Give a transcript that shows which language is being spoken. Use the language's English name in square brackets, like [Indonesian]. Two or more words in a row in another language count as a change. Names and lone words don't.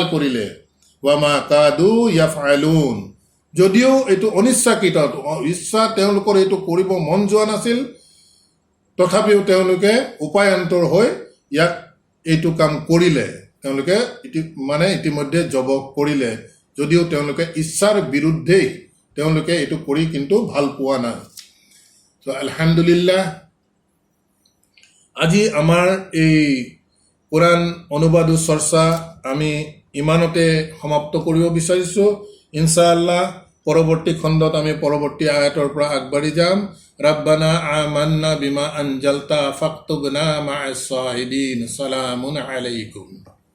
[Assamese] কৰিলে [Arabic] وما كادوا يفعلون [Assamese] যদিও এইটো অনিচ্ছাকৃত ইচ্ছা তেওঁলোকৰ এইটো কৰিব মন যোৱা নাছিল তথাপিও তেওঁলোকে উপায়ান্তৰ হৈ ইয়াক এইটো কাম কৰিলে তেওঁলোকে ইতিমধ্যে জব কৰিলে যদিও তেওঁলোকে ইচ্ছাৰ বিৰুদ্ধেই তেওঁলোকে এইটো কৰি কিন্তু ভাল পোৱা নাই তো আলহামদুলিল্লাহ আজি আমাৰ এই কোরআন অনুবাদ চৰ্চা আমি ইমানতে সমাপ্ত কৰিব বিচাৰিছো ইনশাআল্লাহ পৰৱৰ্তী খণ্ডত আমি পৰৱৰ্তী আয়াতৰ পৰা আগবাঢ়ি যাম [Arabic] ربنا آمنا بما أنزلت فاكتبنا مع الشاهدين سلام عليكم